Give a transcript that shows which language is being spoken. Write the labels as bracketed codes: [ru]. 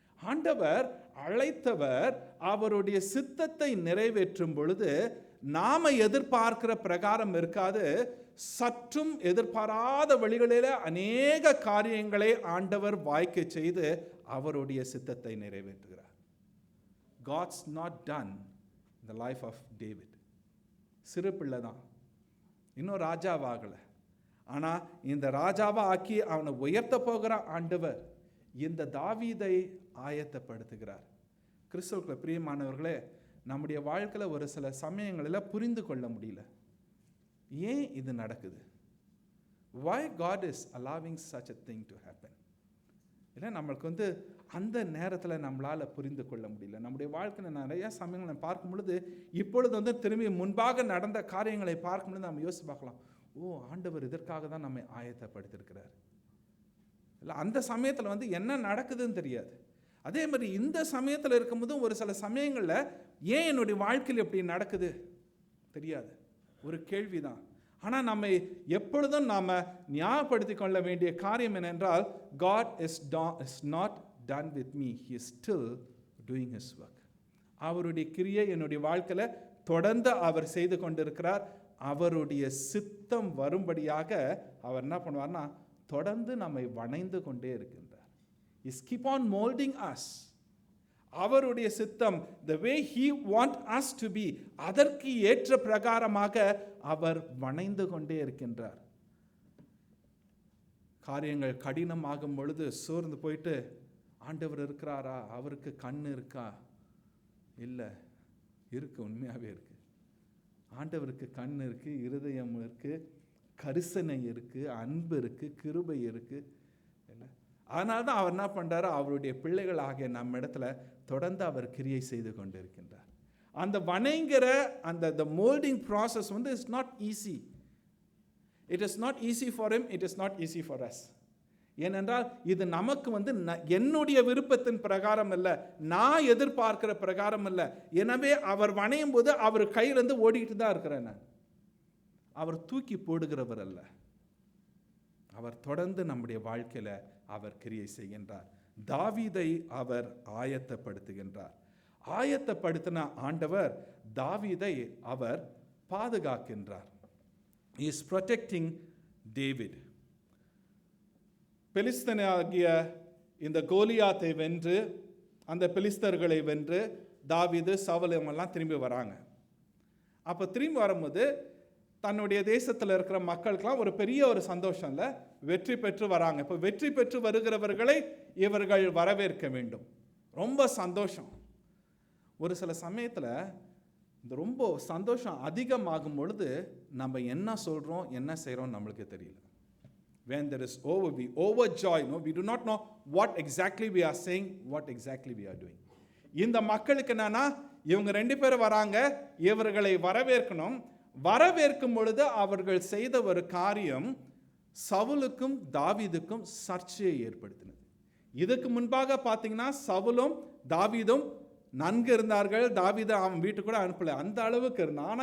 [ta] ஆண்டவர் அழைத்தவர் அவருடைய சித்தத்தை நிறைவேற்றும் பொழுது நாம எதிர்பார்க்கிற பிரகாரம் இருக்காது. சற்றும் எதிர்பாராத வழிகளில் அநேக காரியங்களை ஆண்டவர் வாய்க்க செய்து அவருடைய சித்தத்தை நிறைவேற்றுகிறார். [en] God's not done in the life of David. [ta] சிறு பிள்ளை தான், இன்னும் ராஜாவாகலை. ஆனால் இந்த ராஜாவை ஆக்கி அவனை உயர்த்த போகிற ஆண்டவர் இந்த தாவீதை ஆயத்தப்படுத்துகிறார். கிறிஸ்துவுக்குள்ள பிரியமானவர்களே, நம்முடைய வாழ்க்கையில் ஒரு சில சமயங்களில் புரிந்து கொள்ள முடியல, ஏன் இது நடக்குது? [en] Why God is allowing such a thing to happen? [ta] இல்லை, நம்மளுக்கு அந்த நேரத்தில் நம்மளால் புரிந்து கொள்ள முடியல. நம்முடைய வாழ்க்கையில் நிறைய சமயங்களை பார்க்கும் பொழுது இப்பொழுது திரும்பி முன்பாக நடந்த காரியங்களை பார்க்கும் பொழுது நம்ம யோசிச்சு பார்க்கலாம், ஓ, ஆண்டவர் இதற்காக தான் நம்மை ஆயத்தப்படுத்தியிருக்கிறார். இல்லை, அந்த சமயத்தில் என்ன நடக்குதுன்னு தெரியாது. அதே மாதிரி இந்த சமயத்தில் இருக்கும்போதும் ஒரு சில சமயங்களில் ஏன் என்னுடைய வாழ்க்கையில் எப்படி நடக்குது தெரியாது, ஒரு கேள்விதான். ஆனால் நம்ம எப்பொழுதும் நாம் ஞாபகப்படுத்திக் கொள்ள வேண்டிய காரியம் என்னென்றால், [en] God is not done with me. He is still doing his work. [ta] அவருடைய கிரியை என்னுடைய வாழ்க்கையில் தொடர்ந்து அவர் செய்து கொண்டிருக்கிறார். அவருடைய சித்தம் வரும்படியாக அவர் என்ன பண்ணுவார்னா தொடர்ந்து நம்மை வணைந்து கொண்டே இருக்கின்றார். [en] He's keep on molding us. [ta] அவருடைய சித்தம், [en] the way he want us to be, [ta] அதற்கு ஏற்ற பிரகாரமாக அவர் வணைந்து கொண்டே இருக்கின்றார். காரியங்கள் கடினமாகும் பொழுது சோர்ந்து போயிட்டு ஆண்டவர் இருக்கிறாரா, அவருக்கு கண் இருக்கா? இல்லை, இருக்கு, உண்மையாகவே இருக்கு. ஆண்டவருக்கு கண் இருக்கு, இருதயம் இருக்கு, கரிசனை இருக்கு, அன்பு இருக்கு, கிருபை இருக்கு. இல்லை, அதனால தான் அவர் என்ன பண்ணுறாரு, அவருடைய பிள்ளைகள் ஆகிய நம்ம இடத்துல தொடர்ந்து அவர் கிரியை செய்து கொண்டு இருக்கின்றார். அந்த வணைங்கிற அந்த [en] the molding process is not easy. It is not easy for him, it is not easy for us. [ta] ஏனென்றால் இது நமக்கு என்னுடைய விருப்பத்தின் பிரகாரம் அல்ல, நான் எதிர்பார்க்கிற பிரகாரம் அல்ல. எனவே அவர் வணையும் போது அவர் கையிலிருந்து ஓடிக்கிட்டு தான் இருக்கிறேன் நான். அவர் தூக்கி போடுகிறவர் அல்ல, அவர் தொடர்ந்து நம்முடைய வாழ்க்கையில அவர் கிரியை செய்கின்றார். தாவீதை அவர் ஆயத்தப்படுத்துகின்றார். ஆயத்தப்படுத்தின ஆண்டவர் தாவீதை அவர் பாதுகாக்கின்றார். [en] He is protecting David. [ta] பெலிஸ்தனாகிய இந்த கோலியாத்தை வென்று, அந்த பெலிஸ்தர்களை வென்று தாவீது சவுலும் எல்லாம் திரும்பி வராங்க. அப்போ திரும்பி வரும்போது தன்னுடைய தேசத்தில் இருக்கிற மக்களுக்கெல்லாம் ஒரு பெரிய ஒரு சந்தோஷம் இல்லை, வெற்றி பெற்று வராங்க. இப்போ வெற்றி பெற்று வருகிறவர்களை இவர்கள் வரவேற்க வேண்டும், ரொம்ப சந்தோஷம். ஒரு சில சமயத்தில் இந்த ரொம்ப சந்தோஷம் அதிகமாகும் பொழுது நம்ம என்ன சொல்கிறோம் என்ன செய்கிறோம் நம்மளுக்கு தெரியல. [en] When there is we overjoy, we do not know what exactly we are saying, what exactly we are doing. [ta] இந்த மக்களுக்கு என்னன்னா, இவங்க 2 பேரும் வராங்க, இவர்களை வரவேற்கணும். வரவேற்கும் பொழுது அவர்கள் செய்த ஒரு காரியம் சவுலுக்கும் தாவீதுக்கும் சர்ச்சையை ஏற்படுத்தினது. இதுக்கு முன்பாக பார்த்தீங்கன்னா சவுலும் தாவீதும் நன்கு இருந்தார்கள், தாவீதை அவன் வீட்டுக்கு கூட அனுப்பல, அந்த அளவுக்கு இருந்தான்.